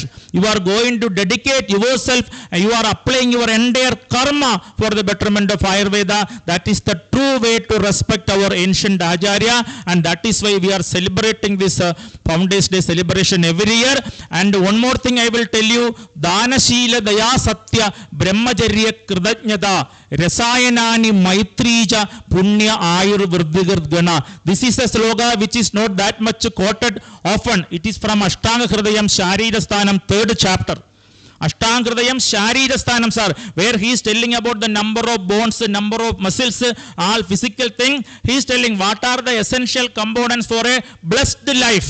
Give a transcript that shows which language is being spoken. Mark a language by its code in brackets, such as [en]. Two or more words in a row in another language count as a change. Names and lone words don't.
[en] You are going to dedicate yourself and you are applying your entire karma for the betterment of Ayurveda. That is the true way to respect our ancient Acharya, and that is why we are celebrating this Founders Day celebration every year. And one more thing I will tell you: [sa] Dana Sheela Daya Satya Brahmacharya Kridajnata Rasayanani Maitrija Punya Ayur Vridhigrat Gana. [en] This is a slogan which is not that much quoted often. It is from Ashtanga Hridayam Sharira Sthanam, 3rd chapter. Ashtanga Hridayam Sharira Sthanam, sir, where he is telling about the number of bones, the number of muscles, all physical thing. He is telling what are the essential components for a blessed life.